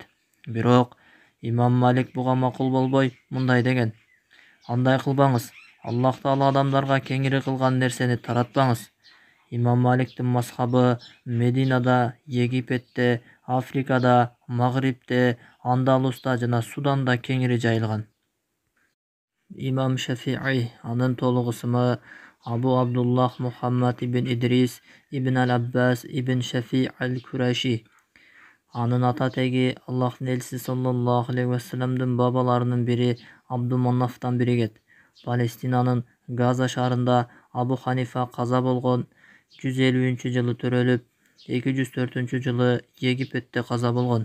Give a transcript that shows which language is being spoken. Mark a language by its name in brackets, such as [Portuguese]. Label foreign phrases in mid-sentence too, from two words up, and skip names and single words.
[Kyrgyz] Бирок имам Малик буга макул болбой мындай деген: андай кылбаңыз, Аллах Таала адамдарга кеңири кылган нерсени таратпаңыз. Имам Маликтин мазхабы Мединада, Египетте, Африкада, Магрибте, Андалуста жана Суданда кеңири жайылган. Имам Шафи'i. Анын толук ысымы Абу Абдуллах Мухаммад ибн Идрис ибн Аль-Аббас ибн Шафи Аль-Кураши. Анын ата теги Аллахтын элчиси [Arabic] صلى الله عليه [Kyrgyz] вассаламдын бабаларынын бири Абдуманафтан биригет. Палестинанын Газа шаарында Абу Ханифа каза болгон. 150-жылы төрөлүп, 204-жылы Египетте каза болгон.